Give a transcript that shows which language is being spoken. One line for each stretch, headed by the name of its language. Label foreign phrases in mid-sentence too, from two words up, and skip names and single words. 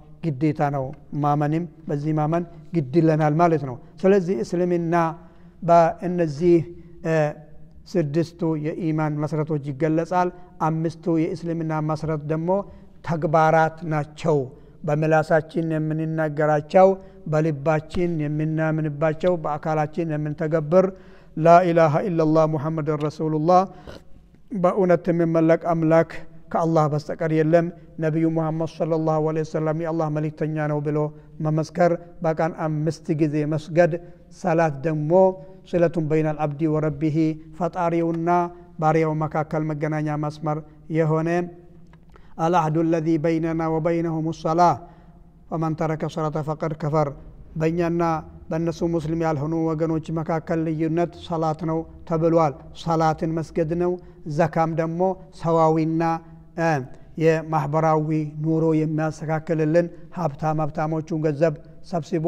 Amharic: ግዴታ ነው ማመንም በዚህ ማመን ግድ ይለናል ማለት ነው ስለዚህ እስልምና በእነዚህ ስድስቱ የኢማን መሰረቶች ይገለጻል አምስቱ የእስልምና መሰረት ደግሞ ተግባራት ናቸው በመላሳችን የምንናገራቸው በልባችን የምናምንባቸው በአካላችን የምንተገብር
Arabic: لا إله إلا الله محمد رسول الله
Amharic: በእውነት የሚመለክ አምላክ ከአላህ በስተቀር የለም ነብዩ መሐመድ
Arabic: صلى الله عليه وسلم
Amharic: የአላህ መልእክተኛ ነው ብሎ መመስከር በቀን 5 ጊዜ መስገድ ሰላት ደግሞ
Arabic: صلة بين العبد وربه
Amharic: ፈጣሪውና ባሪያው መካከል መገናኛ መስመር የሆነ
Arabic: العهد الذي بيننا وبينهم الصلاة ومن ترك الصلاة فقد كفر
Amharic: በእኛና በእነሱ ሙስሊም ያልሆኑ ወገኖች መካከል ልዩነት ሰላት ነው ተብሏል ሰላትን መስገድ ነው ዘካም ደግሞ ሰዋዊና የማህበራዊ ኑሮ የሚያስተካክልልን ሀብታሞቹን ገንዘብ ሰብስቦ